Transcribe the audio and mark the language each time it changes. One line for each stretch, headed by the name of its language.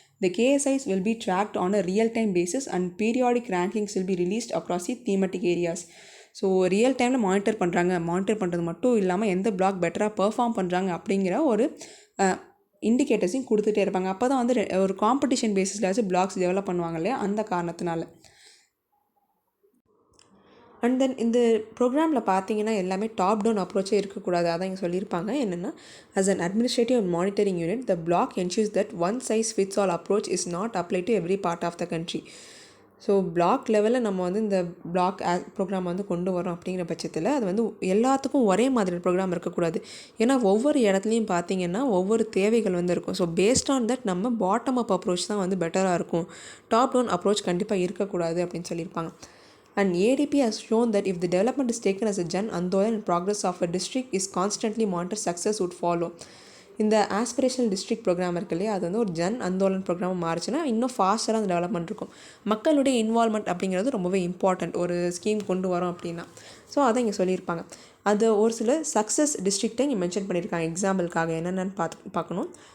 English: The KSIs will be tracked on a real-time basis and periodic rankings will be released across the thematic areas.
Tamil: So real டைமில் monitor பண்ணுறது மட்டும் இல்லாமல் எந்த black பெட்டராக perform பண்ணுறாங்க அப்படிங்கிற ஒரு இண்டிகேட்டர்ஸையும் கொடுத்துட்டே இருப்பாங்க. அப்போ தான் வந்து ஒரு காம்படிஷன் பேசிஸில் பிளாக்ஸ் டெவலப் பண்ணுவாங்க இல்லையா, அந்த காரணத்தினால. அண்ட் தென் இந்த ப்ரோக்ராமில் பார்த்தீங்கன்னா எல்லாமே டாப் டவுன் அப்ரோச்சே இருக்கக்கூடாது. அதான் இங்கே சொல்லியிருப்பாங்க. என்னென்னா
English: as an administrative and monitoring unit, the block ensures that one size fits all approach is not applied to every part of the country.
Tamil: So black லெவலில் நம்ம வந்து இந்த பிளாக் ப்ரோக்ராம் வந்து கொண்டு வரோம் அப்படிங்கிற பட்சத்தில் அது வந்து எல்லாத்துக்கும் ஒரே மாதிரி ப்ரோக்ராம் இருக்கக்கூடாது. ஏன்னா ஒவ்வொரு இடத்துலையும் பார்த்தீங்கன்னா ஒவ்வொரு தேவைகள் வந்து இருக்கும். ஸோ பேஸ்ட் ஆன் தட் நம்ம பாட்டம் அப் அப்ரோச் தான் வந்து பெட்டராக இருக்கும். டாப் டவுன் அப்ரோச் கண்டிப்பாக இருக்கக்கூடாது அப்படின்னு சொல்லியிருப்பாங்க.
English: And ADP has shown that if the development is taken as a Jan Andolan and progress of a district is constantly monitored, success would follow.
Tamil: இந்த aspirational district program இருக்கு இல்லையா, அது வந்து ஒரு ஜன் அந்தோலன் ப்ரோக்ராம் மாறிச்சுன்னா இன்னும் ஃபாஸ்ட்டாக அந்த டெவலப்மெண்ட் இருக்கும். மக்களுடைய இன்வால்மெண்ட் அப்படிங்கிறது ரொம்பவே இம்பார்ட்டண்ட் ஒரு ஸ்கீம் கொண்டு வரோம் அப்படின்னா. ஸோ அதை இங்கே சொல்லியிருப்பாங்க. அது ஒரு சில சக்ஸஸ் டிஸ்ட்ரிக்டை இங்கே மென்ஷன் பண்ணியிருக்காங்க. எக்ஸாம்பிளுக்காக என்னென்னு பார்க்கணும்.